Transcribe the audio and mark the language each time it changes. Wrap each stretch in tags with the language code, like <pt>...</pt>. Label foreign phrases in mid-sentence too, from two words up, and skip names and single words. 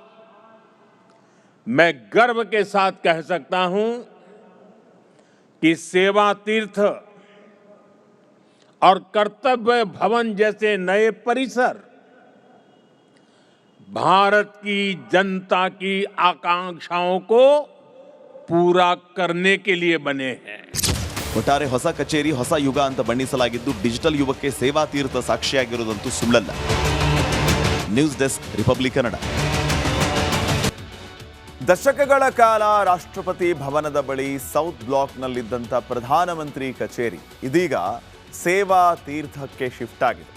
<hi>मैं गर्व के साथ कह सकता हूं कि सेवा तीर्थ और कर्तव्य भवन जैसे नए परिसर भारत की जनता की आकांक्षाओं को पूरा करने के लिए बने हैं.</hi> <kn>ಒಟ್ಟಾರೆ ಹೊಸ ಕಚೇರಿ, ಹೊಸ ಯುಗ ಅಂತ ಬಣ್ಣಿಸಲಾಗಿದ್ದು ಡಿಜಿಟಲ್ ಯುಗಕ್ಕೆ ಸೇವಾ ತೀರ್ಥ ಸಾಕ್ಷಿಯಾಗಿರುವುದಂತೂ ಸುಳ್ಳಲ್ಲ. ನ್ಯೂಸ್ ಡೆಸ್ಕ್, ರಿಪಬ್ಲಿಕ್ ಕನ್ನಡ. ದಶಕಗಳ ಕಾಲ ರಾಷ್ಟ್ರಪತಿ ಭವನದ ಬಳಿ ಸೌತ್ ಬ್ಲಾಕ್ನಲ್ಲಿದ್ದಂಥ ಪ್ರಧಾನಮಂತ್ರಿ ಕಚೇರಿ ಇದೀಗ ಸೇವಾ ತೀರ್ಥಕ್ಕೆ ಶಿಫ್ಟ್ ಆಗಿದೆ.</kn>